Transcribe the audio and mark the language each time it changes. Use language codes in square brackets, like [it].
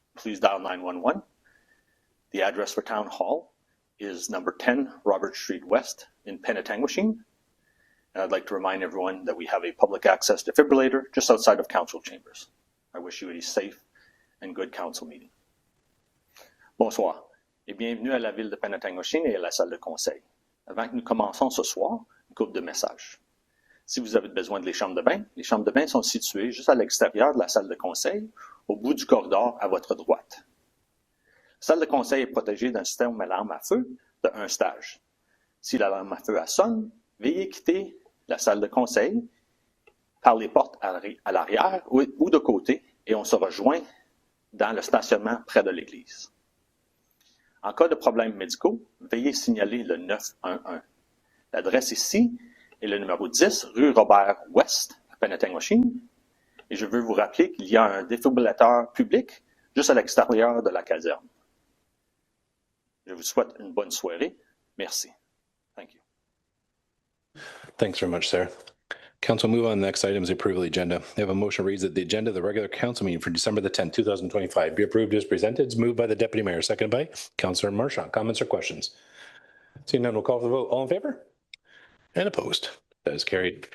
[en] please dial 911. The address for Town Hall is number 10 Robert Street West in Penetanguishene. And I'd like to remind everyone that we have a public access defibrillator just outside of council chambers. I wish you a safe and good council meeting. [fr] Bonsoir et bienvenue à la ville de Penetanguishene et à la salle de conseil. Avant que nous commençons ce soir, une couple de messages. Si vous avez besoin de les chambres de bain sont situées juste à l'extérieur de la salle de conseil, au bout du corridor à votre droite. La salle de conseil est protégée d'un système d'alarme à feu de 1 stage. Si l'alarme à feu sonne, veuillez quitter la salle de conseil par les portes à l'arrière ou de côté et on se rejoint dans le stationnement près de l'église. En cas de problèmes médicaux, veuillez signaler le 911. L'adresse ici est le numéro 10 rue Robert-Ouest à Penetanguishene. Et je veux vous rappeler qu'il y a un défibrillateur public juste à l'extérieur de la caserne. Je vous souhaite une bonne soirée. Merci. [en] Thank you. Thanks very much, Sarah. Council, move on. The next item is the approval of the agenda. I have a motion reads that the agenda of the regular council meeting for December the 10th, 2025 be approved as presented. It's moved by the Deputy Mayor, seconded by Councillor Marchand. Comments or questions? Seeing none, we'll call for the vote. All in favor? And opposed? That is carried.